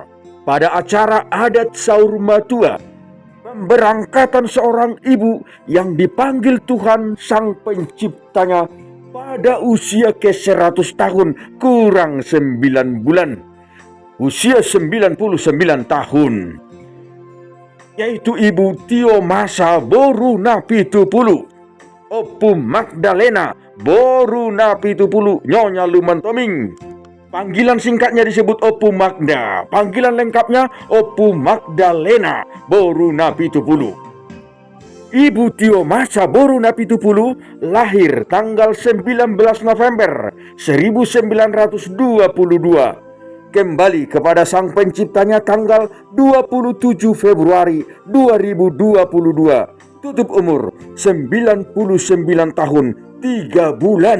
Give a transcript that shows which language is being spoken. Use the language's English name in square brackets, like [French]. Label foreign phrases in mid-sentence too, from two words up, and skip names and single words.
[Indonesian] Pada acara adat Saur Matua, pemberangkatan seorang ibu yang dipanggil Tuhan Sang Penciptanya pada usia ke-100 tahun kurang 9 bulan, usia 99 tahun, yaitu Ibu Tio Masa Boru Napitupulu, Opu Magdalena Boru Napitupulu, Nyonya Lumantoming. Panggilan singkatnya disebut Opu Magda, panggilan lengkapnya Opu Magdalena Boru Napitupulu. Ibu Tio Masa Boru Napitupulu lahir tanggal 19 November 1922. Kembali kepada Sang Penciptanya tanggal 27 Februari 2022. Tutup umur 99 tahun 3 bulan.